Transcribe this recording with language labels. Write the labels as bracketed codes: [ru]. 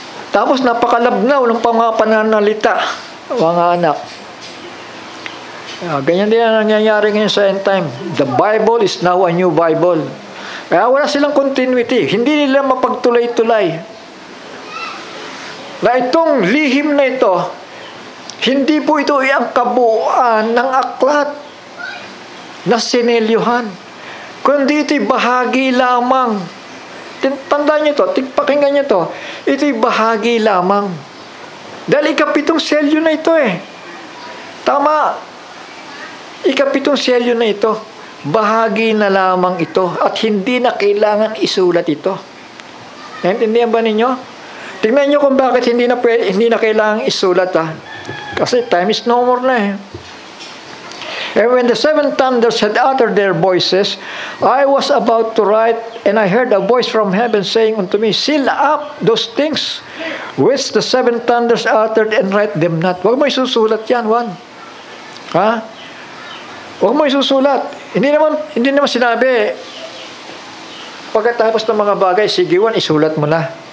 [tl] Tapos napakalabnaw ng mga pananalita, mga anak. Ganyan din ang nangyayari ngayon sa end time. [en] The Bible is now a new Bible. [tl] Kaya wala silang continuity. Hindi nila mapagtulay-tulay. Na itong lihim na ito, hindi po ito ang kabuuan ng aklat na sinelyuhan. Kundi ito'y bahagi lamang. Tandaan nyo ito, pakinggan nyo ito. Ito'y bahagi lamang. Dahil ikapitong selyo na ito Tama. Ikapitong selyo na ito. Bahagi na lamang ito. At hindi na kailangan isulat ito. Naintindihan ba ninyo? Tingnan nyo kung bakit hindi na kailangan isulat Kasi [en] time is no more na And when the 7 thunders had uttered their voices, I was about to write, and I heard a voice from heaven saying unto me, seal up those things which the 7 thunders uttered, and write them not. [tl] Huwag mo isusulat yan, Juan. Ha? Huwag mo isusulat. Hindi naman sinabi, pagkatapos ng mga bagay, sige Juan, isulat mo na.